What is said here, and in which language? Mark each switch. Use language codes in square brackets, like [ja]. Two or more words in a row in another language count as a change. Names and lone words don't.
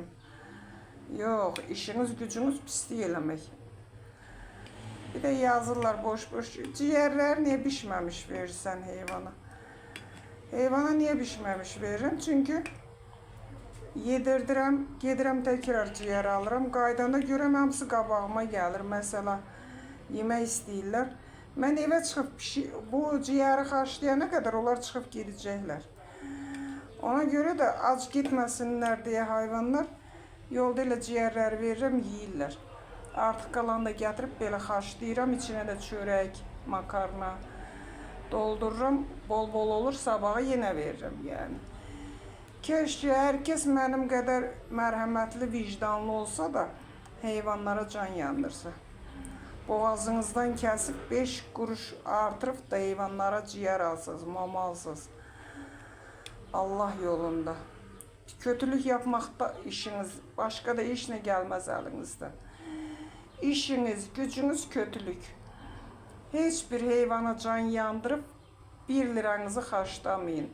[az] Yok, işiniz gücünüz pislik eləmək. Bir de yazırlar boş ciğerler niye pişmemiş verirsen heyvana. Heyvana niye pişmemiş veririm? Çünkü yedirdirəm, gedirəm tekrar ciğer alırım. Qaydanda görəm hamısı qabağıma gəlir. Mesela yemək istəyirlər. Mən evə çıxıb bu ciğeri xarşlayana kadar onlar çıxıb gedəcəklər. [tr] Ona göre de ac gitmesinler diye hayvanlar yolda [az] elə ciğerləri verirəm, yeyirlər. Artıq qalan da gətirib belə xarşlayıram. İçine de çörək, makarna doldururum. Bol bol olur, sabaha yenə veririm yani. [tr] Keşke herkes [az] mənim qədər mərhəmətli, vicdanlı olsa da heyvanlara can yandırsa. [tr] Boğazınızdan kesip 5 kuruş artırıp da heyvanlara ciğer alsınız, mama alsınız. Allah yolunda. Kötülük yapmakta işiniz, başka da iş ne gelmez elinizden. İşiniz, gücünüz kötülük. [az] Hiçbir heyvana can yandırıp 1 liranızı xarşlamayın.